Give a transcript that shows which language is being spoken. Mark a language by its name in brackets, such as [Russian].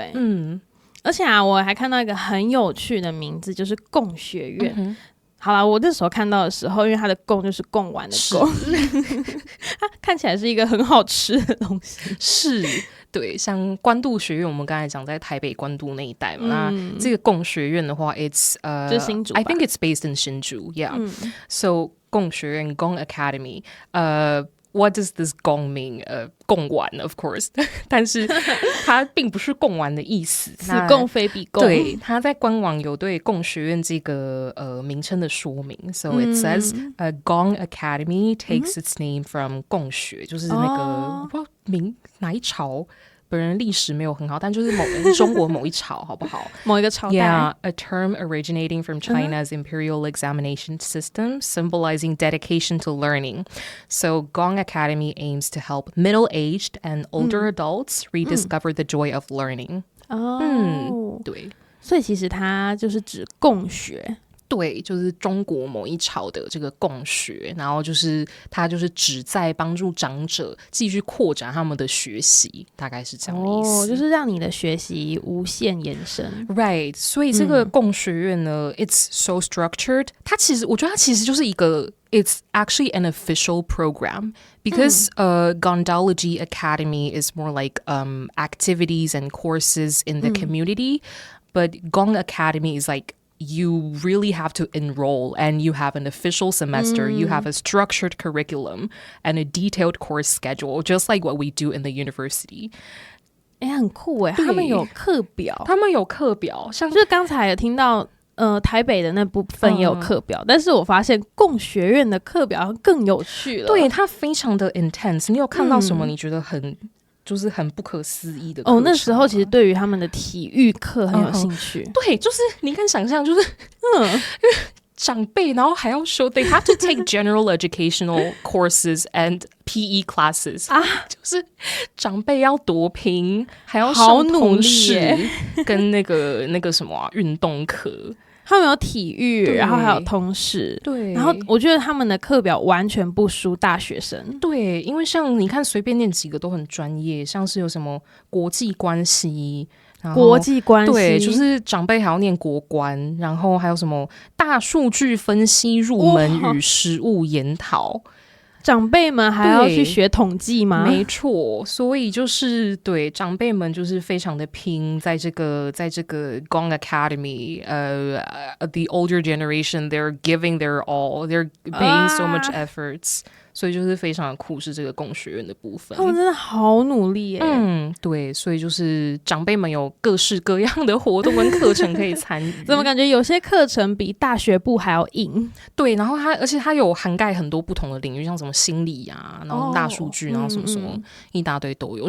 [Chinese] 对，而且我还看到一个很有趣的名字，就是共学院。好啦，我那时候看到的时候，因为它的贡就是贡丸的贡，它看起来是一个很好吃的东西。是，对，像关渡学院，我们刚才讲在台北关渡那一带嘛，那这个共学院的话 ，it's 就是新竹吧 [English] ，I think it's based in 新竹 ，yeah，so 共学院 Gong Academy，What does this gong mean? [Chinese] 贡丸 of course 但是它并不是贡丸的意思，此共非彼共，对，它在官网有对共学院这个名称的说明， [English] so it says Gong Academy takes its name from [Chinese] 共学，就是那个我不知道哪一朝，本人历史没有很好，但就是中国某一朝好不好某一个朝代 [English] Yeah, a term originating from China's imperial examination system, symbolizing dedication to learning. So Gong Academy aims to help middle-aged and older adults rediscover the joy of learning. [Chinese] 对，所以其实它就是指共学。对，就是中国某一朝的这个共学，然后就是它就是旨在帮助长者继续扩展他们的学习，大概是这样的意思。就是让你的学习无限延伸。 Right， 所以这个共学院呢， [English] it's so structured。 [Chinese] 我觉得它其实就是一个。 [English] It's actually an official program because Gondology Academy is more like activities and courses in the community, but Gong Academy is like you really have to enroll and you have an official semester, you have a structured curriculum and a detailed course schedule, just like what we do in the university. [Chinese] 很酷耶，他们有课表，像就是刚才有听到台北的那部分也有课表，但是我发现共学院的课表更有趣了，对，它非常的 intense。你有看到什么你觉得就是很不可思议的课程？那时候其实对于他们的体育课很有兴趣。对，就是你敢想象，就是长辈，然后还要说 [English] they have to take general educational courses and PE classes [Chinese] 就是长辈要多拼，还要上通识跟那个什么运动课。他们有体育，然后还有通识，对。然后我觉得他们的课表完全不输大学生，对，因为像你看随便念几个都很专业，像是有什么国际关系，对，就是长辈还要念国关，然后还有什么大数据分析入门与实务研讨。长辈们还要去学统计吗？没错，所以就是对长辈们就是非常的拼，在这个 [English] Gong Academy, the older generation, they're giving their all, they're paying so much efforts. [Chinese] 所以就是非常的酷，是这个工学院的部分。他们真的好努力耶。对，所以就是长辈们有各式各样的活动跟课程可以参与。怎么感觉有些课程比大学部还要硬？对，然后而且它有涵盖很多不同的领域，像什么心理啊，然后大数据，然后什么什么一大堆都有。